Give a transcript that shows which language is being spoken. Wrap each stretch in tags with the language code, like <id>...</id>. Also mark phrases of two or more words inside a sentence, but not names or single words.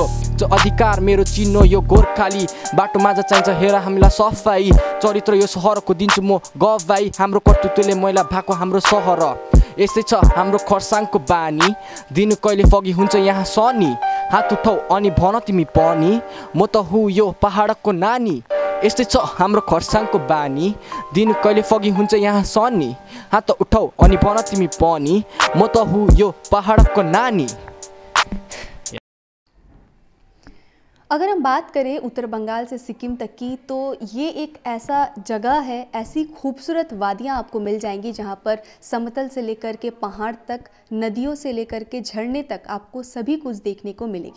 <ne>अधिकार मेरो चिन्ह यो गोर्खाली बाटो माझ चाहिन्छ हेर हामीलाई सफाई चरित्र यो सहरको दिन्छु म गवाई हाम्रो कर्तृत्वले मैला भएको हाम्रो सहर यस्तै छ हाम्रो खरसाङको बानी दिन कहिले फगी हुन्छ यहाँ सनी हात उठाउ अनि भन तिमी पनि म त हुँ यो पहाडको नानी यस्तै छ हाम्रो खरसाङको बानी दिन कहिले फगी हुन्छ यहाँ सनी हात उठाउ अनि भन तिमी पनि म त हुँ यो पहाडको नानी।</ne> <hi>अगर हम बात करें उत्तर बंगाल से सिक्किम तक की तो ये एक ऐसा जगह है, ऐसी खूबसूरत वादियाँ आपको मिल जाएंगी जहाँ पर समतल से लेकर के पहाड़ तक, नदियों से लेकर के झरने तक आपको सभी कुछ देखने को मिलेगी।</hi>